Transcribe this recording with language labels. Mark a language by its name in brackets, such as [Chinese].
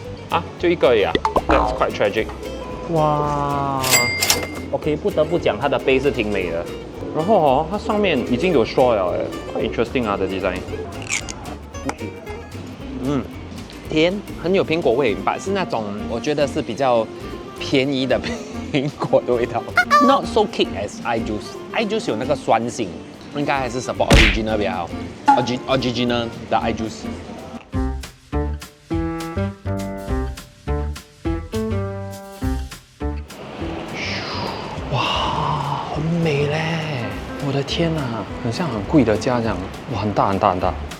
[Chinese] 啊，就一个而已啊 ， [English] That's quite tragic。 [Chinese] 哇，OK， 不得不讲它的杯是挺美的，然后哦，它上面已经有 straw 了，哎， [English] quite interesting [Chinese] 啊的 design。甜，很有苹果味，但是那种我觉得是比较便宜的苹果的味道。 [English] Not so kick as [Chinese] iJuice 有那个酸性，应该还是 support original 比较好。 original 的 iJuice。哇，很美嘞！我的天啊，很像很贵的家这样。哇，很大很大很大。